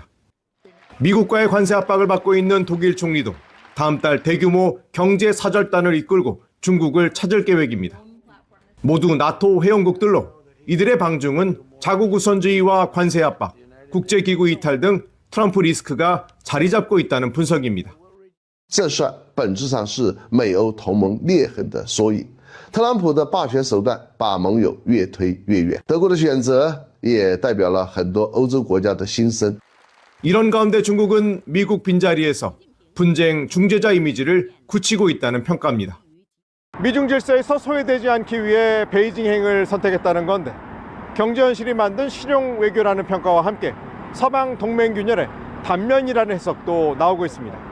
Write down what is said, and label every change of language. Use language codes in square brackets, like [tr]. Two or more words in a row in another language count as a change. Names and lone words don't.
[ko] 미국과의 관세 압박을 받고 있는 독일 총리도 다음 달 대규모 경제 사절단을 이끌고 중국을 찾을 계획입니다. 모두 나토 회원국들로 이들의 방중은 자국 우선주의와 관세 압박, 국제기구 이탈 등 트럼프 리스크가 자리 잡고 있다는 분석입니다. [zh] 这是本质上是美欧同盟裂痕的缩影。特朗普的霸权手段把盟友越推越远。德国的选择也代表了很多欧洲国家的心声。 [ko] 이런 가운데 중국은 미국 빈자리에서 분쟁 중재자 이미지를 굳히고 있다는 평가입니다. 미중 질서에서 소외되지 않기 위해 베이징행을 선택했다는 건데 경제 현실이 만든 실용 외교라는 평가와 함께 서방 동맹 균열의 단면이라는 해석도 나오고 있습니다.